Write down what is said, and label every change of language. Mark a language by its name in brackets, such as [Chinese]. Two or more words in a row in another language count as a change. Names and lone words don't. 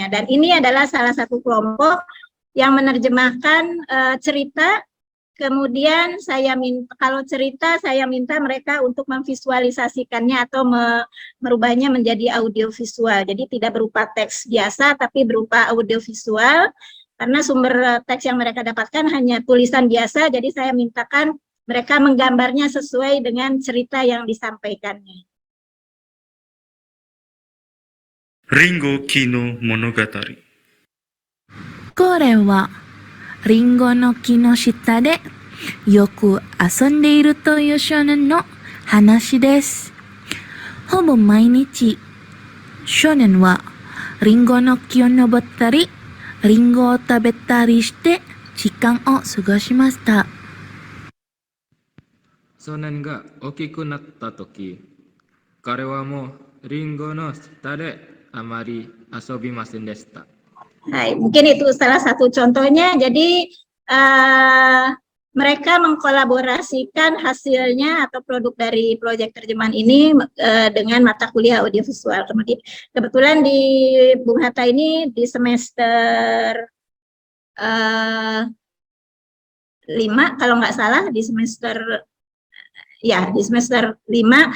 [Indonesian] Dan ini adalah salah satu kelompok yang menerjemahkan cerita Kemudian kalau cerita saya minta mereka untuk memvisualisasikannya atau merubahnya menjadi audiovisual. Jadi tidak berupa teks biasa tapi berupa audiovisual. Karena sumber teks yang mereka dapatkan hanya tulisan biasa, jadi saya mintakan mereka menggambarnya sesuai dengan cerita yang disampaikannya. Ringo Ki no Monogatari. [Japanese] これはリンゴの木の下でよく遊んでいるという少年の話です。ほぼ毎日、少年はリンゴの木を登ったり、リンゴを食べたりして時間を過ごしました。少年が大きくなったとき、彼はもうリンゴの下であまり遊びませんでした。 [Indonesian] Hai, mungkin itu salah satu contohnya. Jadi mereka mengkolaborasikan hasilnya atau produk dari proyek terjemahan ini dengan mata kuliah audiovisual. Kebetulan di Bung Hatta ini di semester 5 kalau nggak salah, di semester 5.